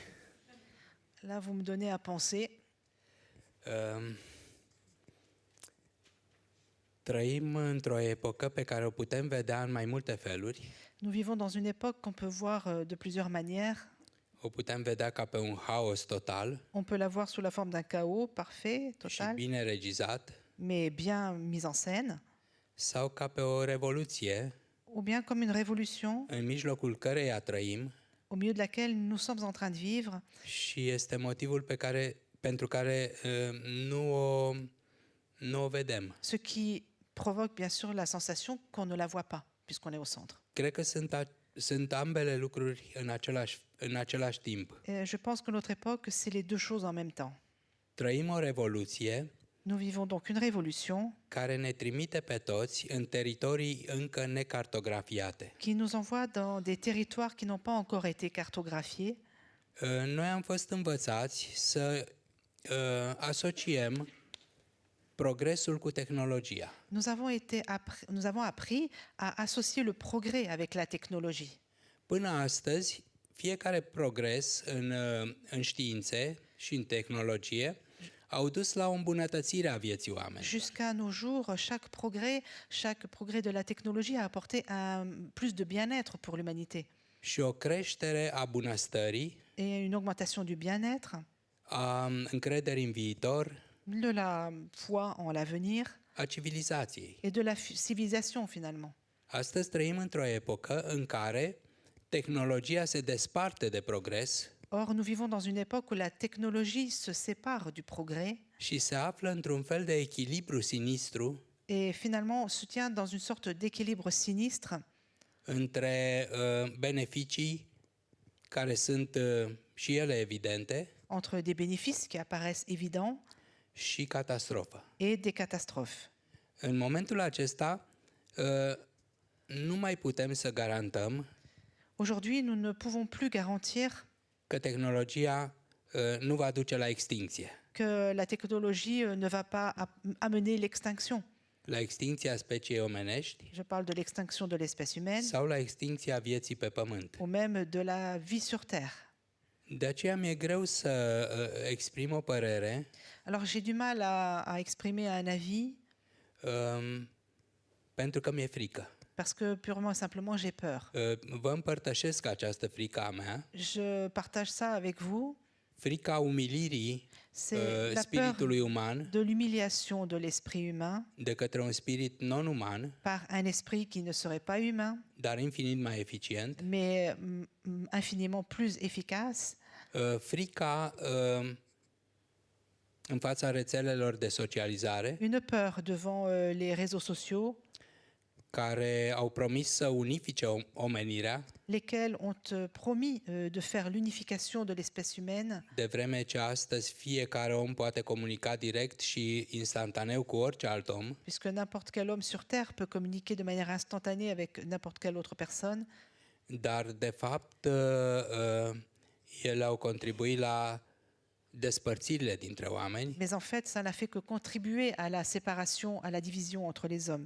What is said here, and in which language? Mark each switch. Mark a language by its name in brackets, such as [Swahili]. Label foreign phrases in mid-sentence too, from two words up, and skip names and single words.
[French] Là, vous me donnez à penser. [Romanian] Trăim într-o epocă pe care o putem vedea în mai multe feluri. [French] Nous vivons dans une époque qu'on peut voir de plusieurs manières. [Romanian] O putem vedea ca pe un haos total. [French] On peut la voir sous la forme d'un chaos parfait, [Romanian] Și total, bine regizat. [French] mais bien mis en scène, [Romanian] Sau ca pe o revoluție [French] ou bien comme une révolution [Romanian] în mijlocul căreia trăim. [French] au milieu de laquelle nous sommes en train de vivre. [Romanian] Și este motivul pentru care nu o vedem. [French] Ce qui provoque bien sûr la sensation qu'on ne la voit pas, puisqu'on est au centre. [Romanian] Cred că sunt sunt ambele lucruri în același timp. [French] Et je pense que notre époque, c'est les deux choses en même temps. [Romanian] Trăim o revoluție [French] Nous vivons donc une révolution [Romanian] care ne trimite pe toți în teritorii încă necartografiate. [French] qui nous envoie dans des territoires qui n'ont pas encore été cartographiés. [Romanian] Noi am fost învățați să asociem progresul cu tehnologia. [French] Nous avons appris à associer le progrès avec la technologie. [Romanian] Până astăzi, fiecare progres în științe și în tehnologie au dus la o îmbunătățire a vieții oamenilor. [French] Jusqu'à nos jours, chaque progrès de la technologie a apporté plus de bien-être pour l'humanité [Romanian] Și o creștere a bunăstării, [French] et une augmentation du bien-être, [Romanian] a încrederii în viitor, [French] de la foi en l'avenir [Romanian] a civilizației. [French] et de la civilisation finalement. [Romanian] Astăzi trăim într-o epocă în care tehnologia se desparte de progres [French] Or, nous vivons dans une époque où la technologie se sépare du progrès [Romanian] și se află într-un fel de echilibru sinistru [French] et finalement se tient dans une sorte d'équilibre sinistre [Romanian] între beneficii care sunt și ele evidente [French] entre des bénéfices qui apparaissent évidents [Romanian] și catastrofă. [French] et des catastrophes. [Romanian] În momentul acesta nu mai putem să garantăm [French] Aujourd'hui, nous ne pouvons plus garantir [Romanian] că tehnologia nu va duce la extinție, [French] que la technologie ne va pas amener l'extinction. [Romanian] la extinția speciei omenești [French] Je parle de l'extinction de l'espèce humaine [Romanian] sau la extinția vieții pe pământ. [French] ou même de la vie sur Terre. [Romanian] De aceea mi-e greu să exprim o părere [French] Alors j'ai du mal à exprimer un avis [Romanian] pentru că mi-e frică. [French] parce que purement et simplement j'ai peur. [Romanian] Vă împărtășesc această frică a mea, [French] Je partage ça avec vous. [Romanian] frica umilirii [French] C'est la [Romanian] spiritului [French] peur [Romanian] uman [French] de l'humiliation de l'esprit humain [Romanian] de către un spirit non-uman, [French] par un esprit qui ne serait pas humain, [Romanian] dar infinit mai eficient. [French] mais infiniment plus efficace. [Romanian] Frica în fața rețelelor de socializare, [French] Une peur devant les réseaux sociaux, [Romanian] care au promis să unifice omenirea, [French] lesquels ont promis de faire l'unification de l'espèce humaine, [Romanian] de vreme ce astăzi fiecare om poate comunica direct și instantaneu cu orice alt om, [French] puisque n'importe quel homme sur Terre peut communiquer de manière instantanée avec n'importe quelle autre personne, [Romanian] dar de fapt ele au contribuit la despărțirile dintre oameni, [French] mais en fait, ça n'a fait que contribuer à la séparation, à la division entre les hommes.